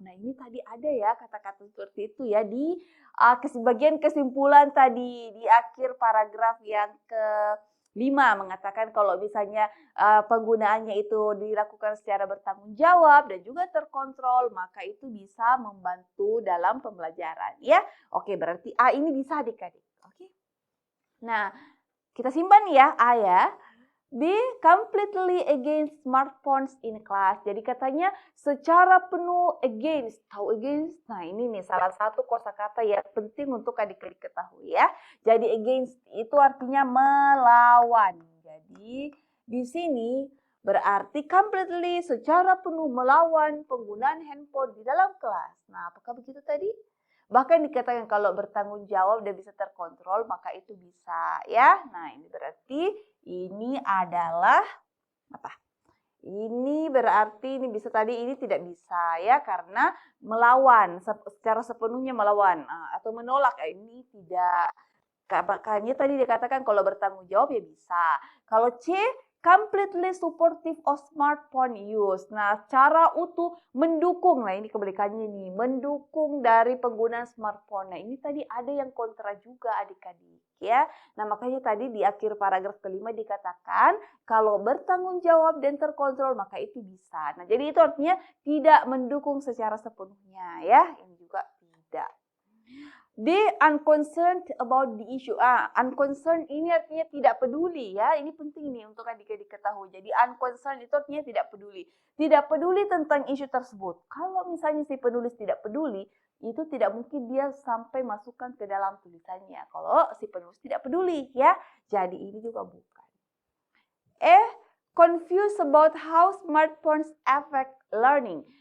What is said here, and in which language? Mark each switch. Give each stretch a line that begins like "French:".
Indonesian: Nah ini tadi ada ya kata-kata seperti itu ya di bagian kesimpulan tadi di akhir paragraf yang ke-5 mengatakan kalau misalnya penggunaannya itu dilakukan secara bertanggung jawab dan juga terkontrol, maka itu bisa membantu dalam pembelajaran ya. Oke, berarti A ini bisa adik-adik. Oke. Nah, kita simpan ya A ya.
English: Be completely against smartphones in class.
Indonesian: Jadi katanya secara penuh against. Tahu against? Nah ini nih salah satu kosakata yang penting untuk adik-adik ketahui ya. Jadi against itu artinya melawan. Jadi di sini berarti completely secara penuh melawan penggunaan handphone di dalam kelas. Nah apakah begitu tadi? Bahkan dikatakan kalau bertanggung jawab dan bisa terkontrol, maka itu bisa ya. Nah ini berarti ini adalah apa? Ini berarti ini bisa tadi ini tidak bisa ya karena melawan secara sepenuhnya melawan atau menolak ini tidak. Makanya tadi dikatakan kalau bertanggung jawab ya bisa.
English: Kalau C completely supportive of smartphone use.
Indonesian: Nah, cara utuh mendukung. Nah, ini kebalikannya nih, mendukung dari penggunaan smartphone. Nah, ini tadi ada yang kontra juga adik-adik ya. Nah, makanya tadi di akhir paragraf kelima dikatakan kalau bertanggung jawab dan terkontrol maka itu bisa. Nah, jadi itu artinya tidak mendukung secara sepenuhnya ya. Ini juga tidak.
English: They unconcerned about the issue.
Indonesian: Unconcerned ini artinya tidak peduli ya. Ini penting nih untuk adik-adik ketahui. Jadi unconcerned itu artinya tidak peduli. Tidak peduli tentang isu tersebut. Kalau misalnya si penulis tidak peduli, itu tidak mungkin dia sampai masukkan ke dalam tulisannya. Kalau si penulis tidak peduli ya. Jadi ini juga bukan.
English: Confused about how smartphones affect learning.